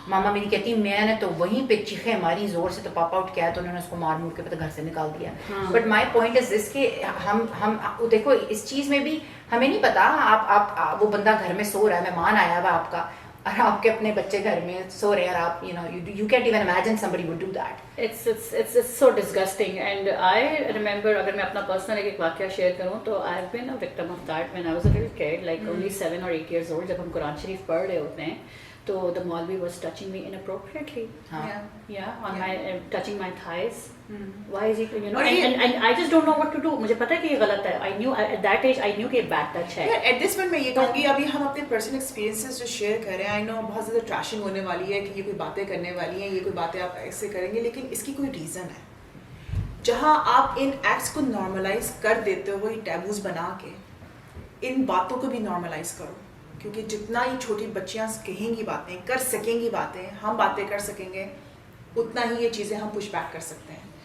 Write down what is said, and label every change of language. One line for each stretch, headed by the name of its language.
Urdu: ماما میری کہتی میں نے تو وہیں پہ چیخیں ماری زور سے, تو پاپا اٹھ کے آیا تو انہوں نے اس کو مار مور کے پتہ گھر سے نکال دیا.
English: but my point is this
Urdu: کہ ہم دیکھو اس چیز میں بھی ہمیں نہیں پتا, آپ وہ بندہ گھر میں سو رہا ہے, مہمان آیا ہوا آپ کا, اور آپ کے اپنے بچے گھر میں سو رہے ہیں اور آپ
English: you can't even imagine somebody would do that. It's so disgusting. And I remember,
Urdu: اگر میں اپنا personal ایک واقعہ شیئر کروں تو
English: I've been a victim of that when I was a little kid, like only 7 or 8 years old.
Urdu: جب ہم قرآن شریف پڑھ رہے ہوتے ہیں تو
English: the Maulvi was touching me inappropriately. Yeah, on my touching my thighs. Why is he, and I just don't know what to do.
Urdu: مجھے پتا ہے کہ یہ غلط ہے.
English: I knew at that age I knew
Urdu: کہ
English: bad touch ہے. At this point
Urdu: میں یہ کہوں گی ابھی ہم اپنے پرسنل ایکسپیرینسز جو شیئر کر رہے ہیں,
English: I know
Urdu: بہت زیادہ ٹریشنگ ہونے والی ہے کہ یہ کوئی باتیں کرنے والی ہیں, یہ کوئی باتیں آپ ایسے کریں گے, لیکن اس کی کوئی ریزن ہے. جہاں آپ ان ایکٹس کو نارملائز کر دیتے ہو, یہ ٹیبوز بنا کے, ان باتوں کو بھی نارملائز کرو, کیونکہ جتنا یہ چھوٹی بچیاں کہیں گی باتیں, کر سکیں گی باتیں, ہم باتیں کر سکیں گے, اتنا ہی یہ چیزیں ہم پش بیک کر سکتے ہیں.